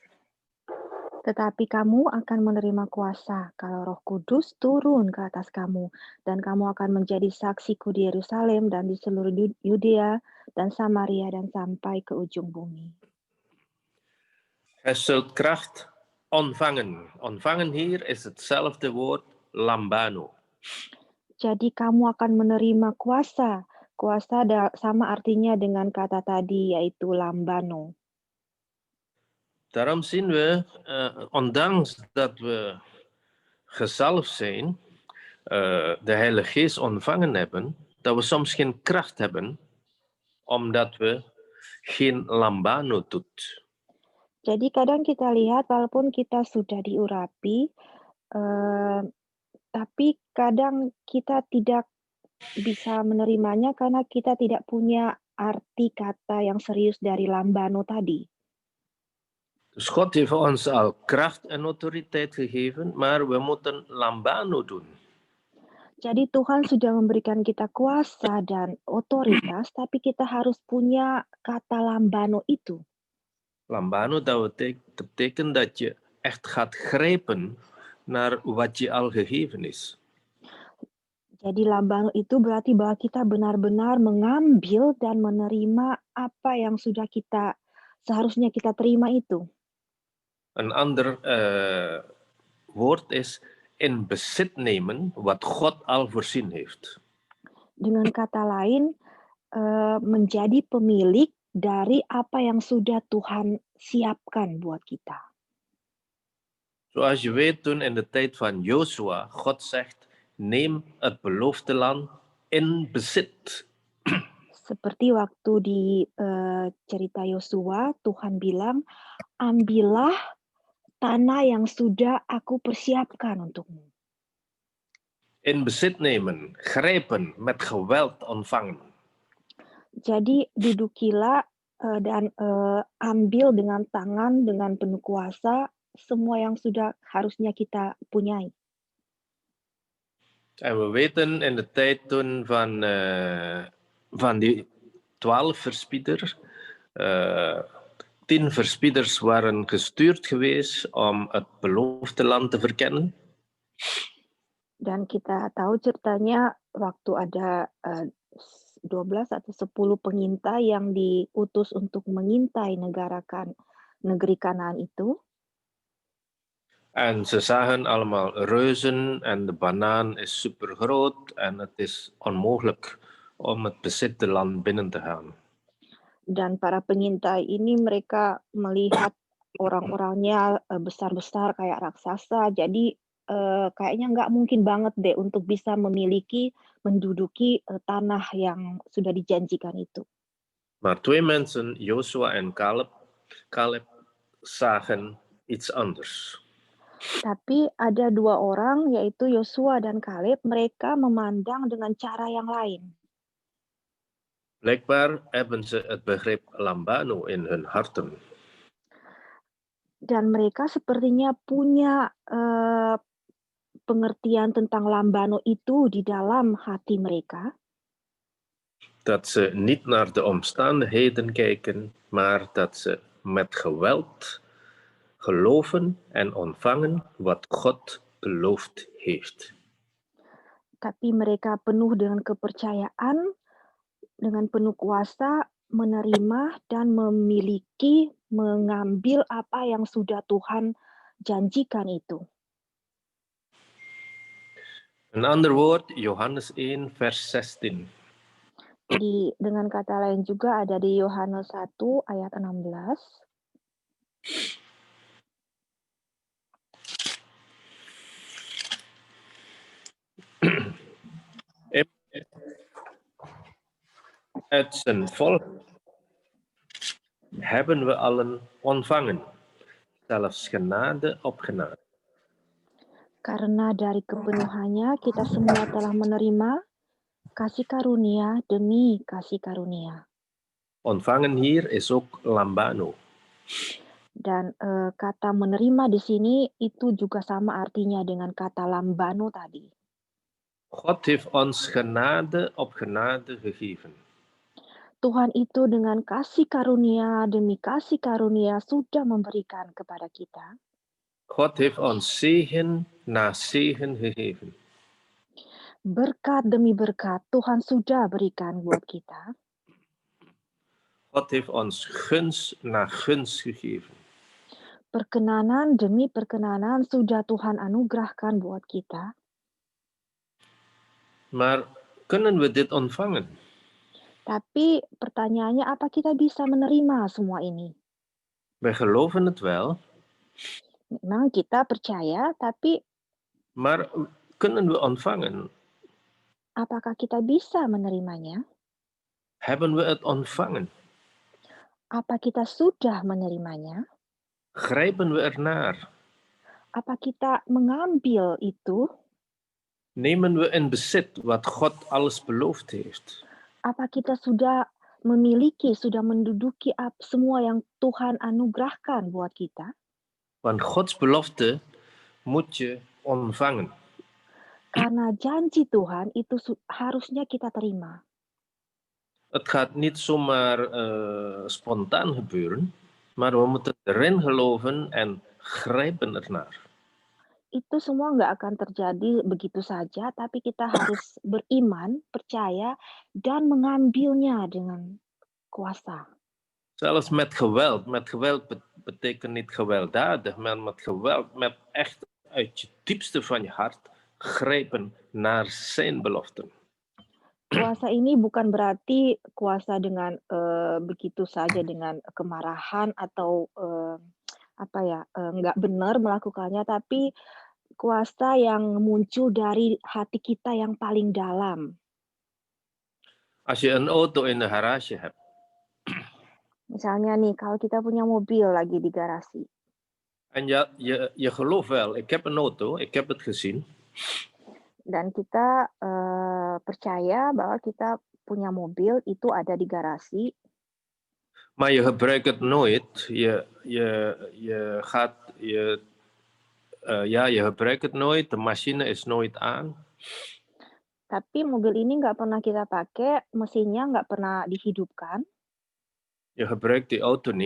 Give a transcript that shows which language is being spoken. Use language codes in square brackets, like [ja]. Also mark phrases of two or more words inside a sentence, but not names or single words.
[id] Tetapi kamu akan menerima kuasa kalau Roh Kudus turun ke atas kamu, dan kamu akan menjadi saksiku di Yerusalem dan di seluruh Yudea dan Samaria dan sampai ke ujung bumi. [nl] Gij zult kracht ontvangen. Ontvangen hier is hetzelfde woord lambano. [id] Jadi kamu akan menerima kuasa. Kuasa sama artinya dengan kata tadi, yaitu lambano. [nl] Daarom zien we, ondanks dat we gezalfd zijn, de Heilige Geest ontvangen hebben, dat we soms geen kracht hebben, omdat we geen lambano doet. [id] Jadi kadang kita lihat walaupun kita sudah diurapi, tapi kadang kita tidak bisa menerimanya karena kita tidak punya arti kata yang serius dari lambano tadi. [nl] Dus God heeft ons al kracht en autoriteit gegeven, maar we moeten lambano doen. [id] Jadi Tuhan sudah memberikan kita kuasa dan otoritas, tapi kita harus punya kata lambano itu. [nl] Lambano, dat betekent dat je echt gaat grijpen naar wat je al gegeven is. [id] Jadi lambano itu berarti bahwa kita benar-benar mengambil dan menerima apa yang sudah seharusnya kita terima itu. [nl] Een ander woord is in bezit nemen wat God al voorzien heeft. [id] Dengan kata lain, menjadi pemilik dari apa yang sudah Tuhan siapkan buat kita. [nl] Zoals je weet, toen in de tijd van Josua, God zegt, neem het beloofde land in bezit. [id] Seperti waktu di cerita Yosua, Tuhan bilang, ambillah tanah yang sudah aku persiapkan untukmu. [nl] In bezit nemen, grijpen, met geweld ontvangen. [id] Jadi dudukilah dan ambil dengan tangan, dengan penuh kuasa, semua yang sudah harusnya kita punyai. [nl] En we weten in de tijd toen van die 12 verspieders, 10 verspieders waren gestuurd geweest om het beloofde land te verkennen. [id] Dan kita tahu ceritanya waktu ada 12 atau 10 pengintai yang diutus untuk mengintai negeri Kanaan itu. [nl] En ze zagen allemaal reuzen en de banaan is super groot en het is onmogelijk om het bezitte land binnen te gaan. [id] Dan para pengintai ini mereka melihat orang-orangnya besar-besar kayak raksasa, jadi kayaknya nggak mungkin banget deh untuk bisa menduduki tanah yang sudah dijanjikan itu. [nl] Maar 2 mensen, Joshua en Caleb zagen iets anders. [id] Tapi ada 2 orang, yaitu Yosua dan Kaleb, mereka memandang dengan cara yang lain. [nl] Blijkbaar hebben ze het begrip lambano in hun harten. [id] Dan mereka sepertinya punya pengertian tentang lambano itu di dalam hati mereka. [nl] Dat ze niet naar de omstandigheden kijken, maar dat ze met geweld geloven en ontvangen wat God beloofd heeft. [id] Tapi mereka penuh dengan kepercayaan, dengan penuh kuasa, menerima dan memiliki, mengambil apa yang sudah Tuhan janjikan itu. [nl] Een ander woord, Johannes 1, vers 16. [id] Jadi dengan kata lain juga ada di Yohanes 1 ayat 16. [nl] Uit zijn volk hebben we allen ontvangen, zelfs genade op genade. [id] Karena dari kepenuhannya kita semua telah menerima kasih karunia demi kasih karunia. [nl] Ontvangen hier is ook lambano. [id] Dan kata menerima di sini itu juga sama artinya dengan kata lambano tadi. [nl] God heeft ons genade op genade gegeven. [id] Tuhan itu dengan kasih karunia demi kasih karunia sudah memberikan kepada kita. [nl] God heeft ons zegen na zegen gegeven. [id] Berkat demi berkat Tuhan sudah berikan buat kita. [nl] God heeft ons gunst na gunst gegeven. [id] Perkenanan demi perkenanan sudah Tuhan anugerahkan buat kita. [nl] Maar kunnen we dit ontvangen? [id] Tapi pertanyaannya, apa kita bisa menerima semua ini? [nl] Wij geloven het wel, [id] Memang kita percaya, tapi [nl] maar kunnen we ontvangen? [id] apakah kita bisa menerimanya? [nl] Hebben we het ontvangen? [id] Apa kita sudah menerimanya? [nl] Grijpen we ernaar? [id] Apa kita mengambil itu? [nl] Nemen we in bezit wat God alles beloofd heeft? [id] Apa kita sudah memiliki, sudah menduduki semua yang Tuhan anugerahkan buat kita? [nl] Want Gods belofte moet je ontvangen. [id] Karena janji Tuhan itu harusnya kita terima. [nl] Het gaat niet zomaar spontaan gebeuren, maar we moeten erin geloven en grijpen ernaar. [id] Itu semua nggak akan terjadi begitu saja, tapi kita harus beriman, percaya, dan mengambilnya dengan kuasa. [nl] Zelfs met geweld. Met geweld betekent niet gewelddadig, maar met geweld, met echt uit je diepste van je hart grijpen naar zijn beloften. [id] Kuasa ini bukan berarti kuasa dengan begitu saja dengan kemarahan atau nggak benar melakukannya, tapi kuasa yang muncul dari hati kita yang paling dalam. [nl] Als je een auto in de garage hebt. [id] Misalnya nih, kalau kita punya mobil lagi di garasi. [nl] En je gelooft wel, ik heb een auto, ik heb het gezien. [id] Dan kita percaya bahwa kita punya mobil itu ada di garasi. [nl] Maar je gebruikt het nooit. Je gebruikt het nooit. De machine is nooit aan. [id] Tapi mobil ini nggak pernah kita pakai, mesinnya nggak pernah dihidupkan. [nl] Je gebruikt die auto niet.